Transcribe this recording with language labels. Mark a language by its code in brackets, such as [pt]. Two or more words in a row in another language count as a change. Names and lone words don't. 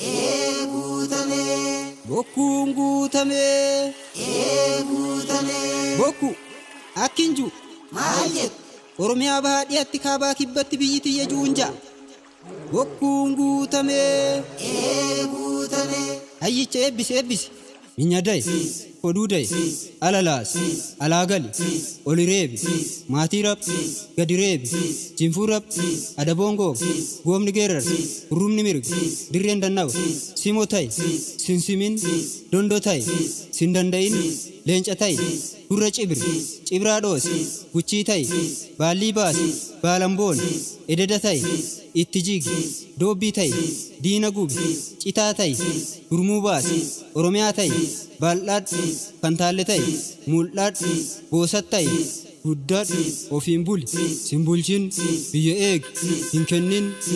[om] Ee guutamee. Bokkuun guutamee. Ee guutamee. Bokku, akki hin jiru. Maal jettu? Oromiyaa bahaa dhiyaatti kaabaa kibbatti biyyi tiyya ju'uun ja'a. Bokkuun guutamee. Ee, guutamee. Hayyicha eebbisi, eebbisi. Minya daye. Siis. Koduu daye. Siis. Alalaas. Siis. Alaa gali. Siis. Oli reebi. Siis. Maatii rab. Siis. Gadi reebi. Siis. Jinfuu rab. Siis. Adaboo ngoo. Siis. Goomni geerar. Siis. Hurrumni mirga. Siis. Dirreen dannawa. Siis. Simoo taye. Siis. Sinsimin. Siis. Dondoo taye. Siis. Sin danda'in. Siis. Leenca taye. Siis. gurra cibir, cibraa dhoos, guchii ta'i, baallii baas, baalamboon, ededa ta'i, itti jig, doobbii ta'i, diina gub, citaa ta'i, gurmuu baas, Oromiyaa ta'i, baaldhaadh, fantaalle ta'i, mul'aadh, boosat ta'i, guddaadh, ofiin buli, sin bulchin, biyya eeg, Hin kennin.